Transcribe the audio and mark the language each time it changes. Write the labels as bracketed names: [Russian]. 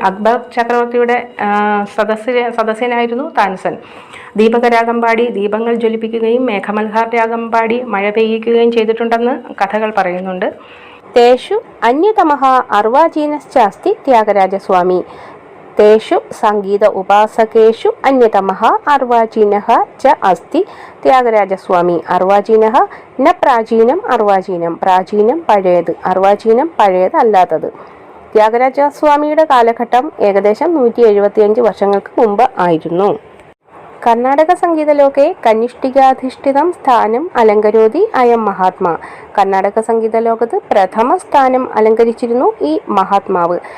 [Malayalam] അക്ബർ ചക്രവർത്തിയുടെ സദസ്യനായിരുന്നു താൻസൻ. ദീപകരാഗം പാടി ദീപങ്ങൾ ജ്വലിപ്പിക്കുകയും മേഘമൽഹാർ രാഗം പാടി മഴ പെയ്യിക്കുകയും ചെയ്തിട്ടുണ്ടെന്ന് കഥകൾ പറയുന്നുണ്ട്. [Sanskrit] തേഷു അന്യതമഃ അർവാചീനശ്ച അസ്തി ത്യാഗരാജസ്വാമി. तेषु संगीत उपासकेषु अन्यतमः अर्वाचीनः च अस्ति त्यागराजस्वामी। अर्वाचीनः न प्राचीनम् अर्वाचीनं प्राचीनं [Malayalam] पഴയത് [Sanskrit] अर्वाचीनं [Malayalam] പഴയത് അല്ലാത്തത് ത്യാഗരാജസ്വാമിയുടെ കാലഘട്ടം ഏകദേശം 175 വർഷങ്ങൾക്ക് മുമ്പ് ആയിരുന്നു. [Sanskrit] കർണാടക സംഗീതലോകെ കനിഷ്ഠികാധിഷ്ഠിതം സ്ഥാനം അലങ്കരോതി അയം മഹാത്മാ. [Malayalam] കർണാടക സംഗീത ലോകത്ത് പ്രഥമ സ്ഥാനം അലങ്കരിച്ചിരുന്നു ഈ മഹാത്മാവ്.